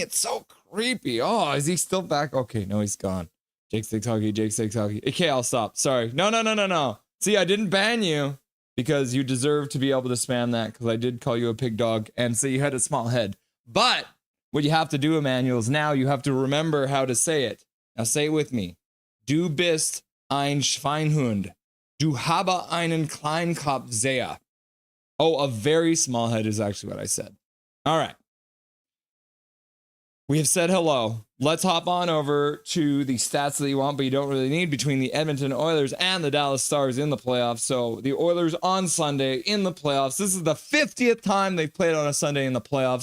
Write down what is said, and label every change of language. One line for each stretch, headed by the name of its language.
English: It's so creepy. Oh, is he still back? Okay, no, he's gone. Jake Takes Hockey. Jake Takes Hockey. Okay, I'll stop. Sorry. No. See, I didn't ban you because you deserve to be able to spam that because I did call you a pig dog and say you had a small head. But what you have to do, Emmanuel, is now you have to remember how to say it. Now say it with me.
German: Du bist ein Schweinhund. Du habe einen Kleinkopf sehr.
English: Oh, a very small head is actually what I said. All right. We have said hello. Let's hop on over to the stats that you want, but you don't really need between the Edmonton Oilers and the Dallas Stars in the playoffs. So the Oilers on Sunday in the playoffs. This is the 50th time they've played on a Sunday in the playoffs.